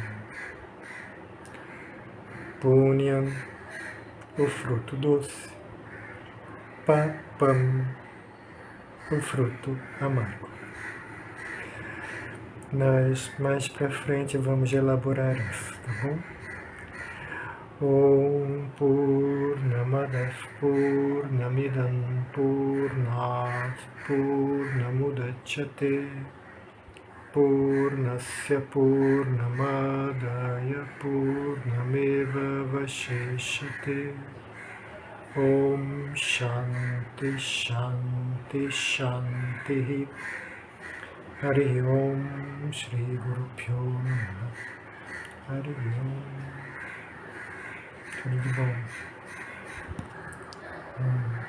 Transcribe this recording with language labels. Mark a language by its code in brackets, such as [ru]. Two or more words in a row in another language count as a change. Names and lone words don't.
[pt] Punya, o fruto doce. Papam, o fruto amargo. Nós mais para frente vamos elaborar isso, tá bom? [sa] Om Purnamada Purnamidam Purnat Purnamudachyate Purnasya Purnamadaya Purnameva Vashishate Om Shanti Shanti Shanti. Hari Om Shri Guru Pyo Namaha. Hari Om. [pt] Tudo de bom.